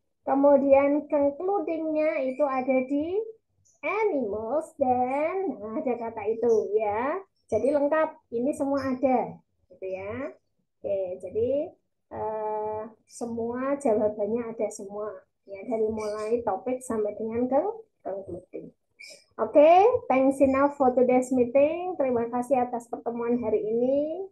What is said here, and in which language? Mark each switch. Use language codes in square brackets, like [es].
[id] Kemudian concluding-nya itu ada di animals dan ada kata itu ya. Jadi lengkap, ini semua ada, gitu ya. Oke, jadi semua jawabannya ada semua ya, dari mulai topik sampai dengan concluding. [en] Oke, thanks enough for today's meeting. [id] Terima kasih atas pertemuan hari ini.